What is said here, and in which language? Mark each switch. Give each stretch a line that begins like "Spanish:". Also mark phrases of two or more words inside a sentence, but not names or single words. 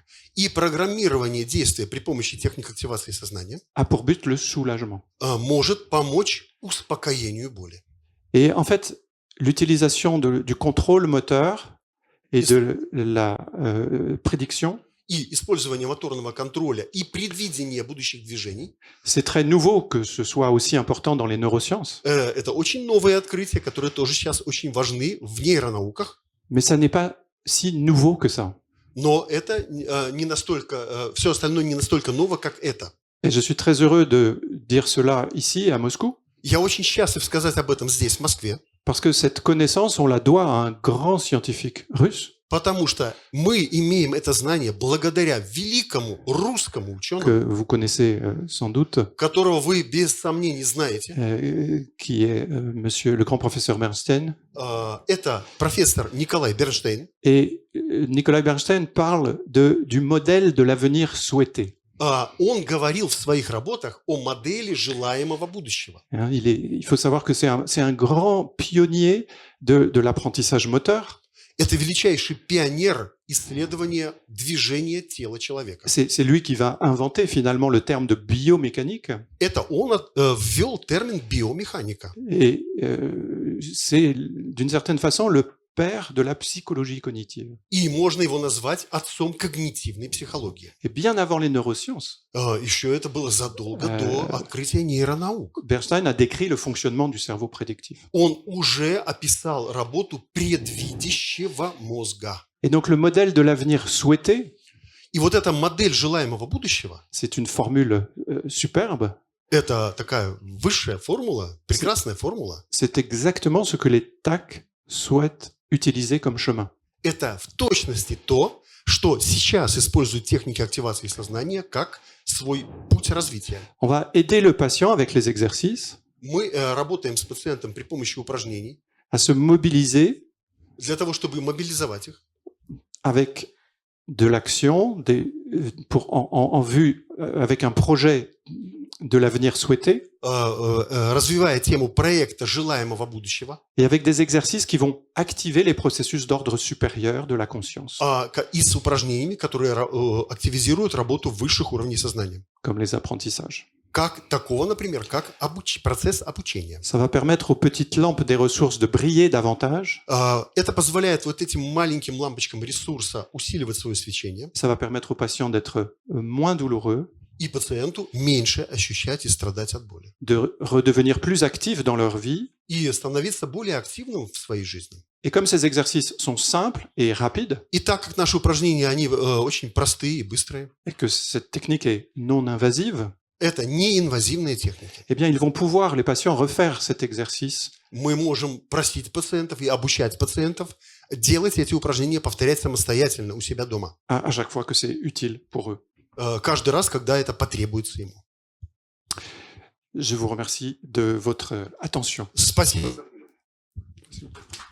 Russian: И программирование действия при помощи техник активации сознания
French: a pour but le soulagement.
Russian: может помочь успокоению боли.
French: Et en fait, l'utilisation du contrôle moteur et de la prédiction,
Russian: И использование моторного контроля и предвидение будущих движений
French: c'est très nouveau que ce soit aussi important dans les neurosciences,
Russian: это очень новые открытия, которые тоже сейчас очень важны в нейронауках.
French: mais ça n'est pas si nouveau que ça.
Russian: Но это не настолько, все остальное не настолько ново, как это.
French: Et je suis très heureux de dire cela ici, à Moscou,
Russian: Я очень счастлив сказать об этом здесь, в Москве,
French: parce que cette connaissance, on la doit à un grand scientifique russe
Russian: потому что мы имеем это знание благодаря великому русскому ученому,
French: que vous connaissez sans doute,
Russian: которого вы без сомнений знаете.
French: qui est monsieur le grand professeur Bernstein.
Russian: Это профессор Николай Бернштейн.
French: Et Nicolas Bernstein parle du modèle de l'avenir souhaité.
Russian: Он говорил в своих работах о модели желаемого будущего.
French: Il faut savoir que c'est un grand pionnier de l'apprentissage moteur.
Russian: Это величайший пионер исследования движения тела человека.
French: C'est lui qui va inventer finalement le terme de biomécanique.
Russian: Это он ввел термин биомеханика.
French: Et c'est d'une certaine façon le père de la psychologie cognitive.
Russian: И можно его назвать отцом когнитивной психологии.
French: Et bien avant les neurosciences,
Russian: Еще это было задолго до открытия нейронаук.
French: Bernstein a décrit le fonctionnement du cerveau prédictif.
Russian: Он уже описал работу предвидящего мозга.
French: Et donc le modèle de l'avenir souhaité,
Russian: И вот эта модель желаемого будущего,
French: c'est une formule superbe.
Russian: это такая высшая формула, прекрасная формула.
French: C'est exactement ce que les TAC souhaitent utiliser comme chemin.
Russian: Это в точности то, что сейчас используют техники активации сознания как свой путь развития.
French: On va aider le patient avec les exercices
Russian: Мы работаем с пациентом при помощи упражнений
French: à se mobiliser
Russian: для того, чтобы мобилизовать их
French: avec de l'action, en vue, avec un projet de l'avenir souhaité,
Russian: развивая тему проекта желаемого будущего
French: et avec des exercices qui vont activer les processus d'ordre supérieur de la conscience,
Russian: и с упражнениями, которые активизируют работу высших уровней сознания.
French: comme les apprentissages.
Russian: Как такого, например, как процесс обучения.
French: Ça va permettre aux petites lampes des ressources de briller davantage.
Russian: Это позволяет вот этим маленьким лампочкам ресурса усиливать свое свечение.
French: Ça va permettre aux patients d'être moins douloureux,
Russian: И пациенту меньше ощущать и страдать от боли.
French: de redevenir plus actifs dans leur vie.
Russian: И становиться более активным в своей жизни.
French: Et comme ces exercices sont simples et rapides,
Russian: И так как наши упражнения, они очень простые и быстрые,
French: et que cette technique est non invasive,
Russian: это неинвазивные техники.
French: eh bien, ils vont pouvoir, les patients, refaire cet exercice
Russian: Мы можем просить пациентов и обучать пациентов делать эти упражнения, повторять самостоятельно у себя дома.
French: à chaque fois que c'est utile pour eux.
Russian: Каждый раз, когда это потребуется ему.
French: Je vous remercie de votre attention.
Russian: Спасибо.